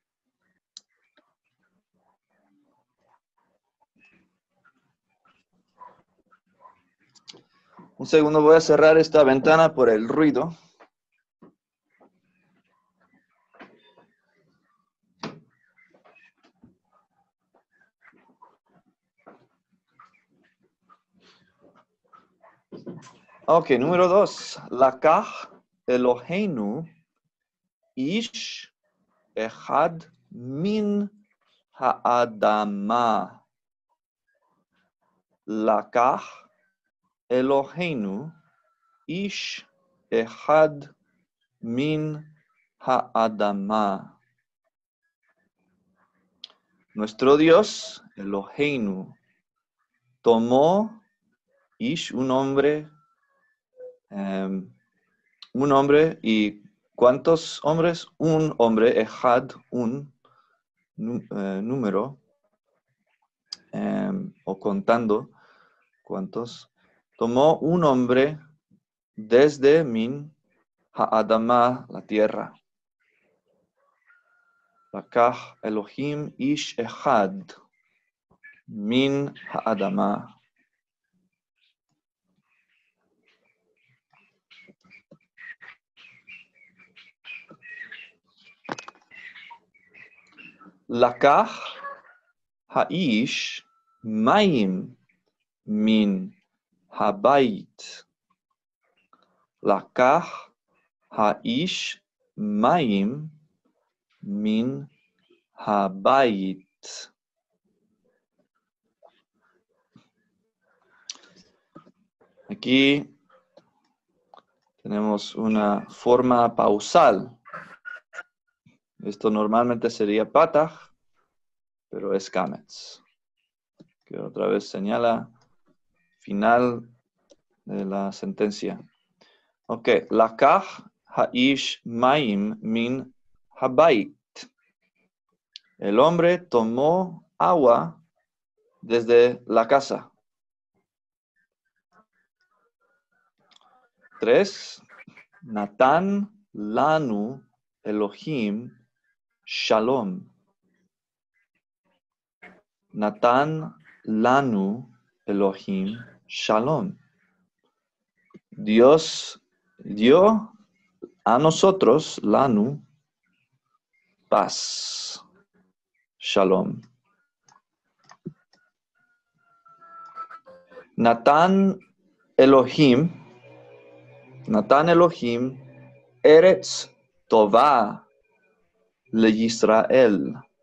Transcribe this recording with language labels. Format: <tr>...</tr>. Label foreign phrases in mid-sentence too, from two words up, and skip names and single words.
<es>Un segundo, voy a cerrar esta ventana por el ruido. Ok, número 2.</es> <he>לקח אלהינו איש אחד מן האדמה. לקח אלהינו איש אחד מן האדמה.</he> <es>Nuestro Dios, Eloheinu, tomó ish, un hombre, y ¿cuántos hombres? Un hombre, echad, un número, o contando, ¿cuántos? Tomó un hombre desde</es> <he>מן האדמה,</he> <es>la tierra.</es> <he>לקח אלהים איש אחד מן האדמה. לקח האיש מים מן הבית. לקח האיש מים מן הבית.</he> <es>Aquí tenemos una forma pausal. Esto normalmente sería patach, pero es kametz, que otra vez señala final de la sentencia.</es> <he>Ok, לקח האיש מים מן הבית.</he> <es>El hombre tomó agua desde la casa. 3.</es> <he>נתן לנו אלהים שלום. נתן לנו אלהים שלום.</he> <es>Dios dio A nosotros, lanu, paz, shalom.</es> <he>נתן אלהים, ארץ טובה לישראל.</he>